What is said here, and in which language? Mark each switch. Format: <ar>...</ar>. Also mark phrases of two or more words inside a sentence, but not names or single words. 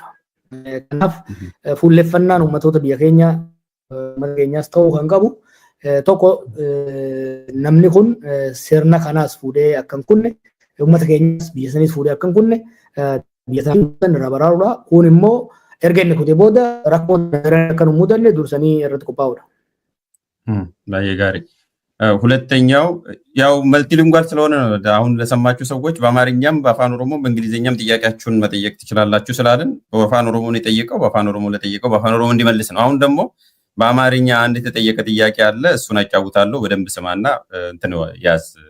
<om>Kanaaf fuulleffannaan uummattoota biyya keenya uummata keenyaas ta'uu kan qabu tokko namni kun sirna kanaas fuudhee akka hin kunne uummata keenyaas biyya saniis fuudhee akka hin kunne biyya sana irraa baraaruudha. Kun immoo erga inni kutee booda rakkoon akka nu mudanne dursanii irratti qophaa'uudha. baay'ee gaarii</om> <am>ሁለተኛው ያው መልቲሊንጓል ስለሆነ አሁን ለሰማችሁ ሰዎች በአማርኛም በአፋን ኦሮሞ በእንግሊዘኛም ጥያቄያችሁን መጠየቅ ትችላላችሁ ስላልን በአፋን ኦሮሞ ነው የጠየቀው በአፋን ኦሮሞ ለጠየቀው በአፋን ኦሮሞ እንዲመልስ ነው። አሁን ደግሞ በአማርኛ አንድ የተጠየቀ ጥያቄ አለ እሱን አጫውታለሁ በደንብ ስማና እንትን ያዝ</am>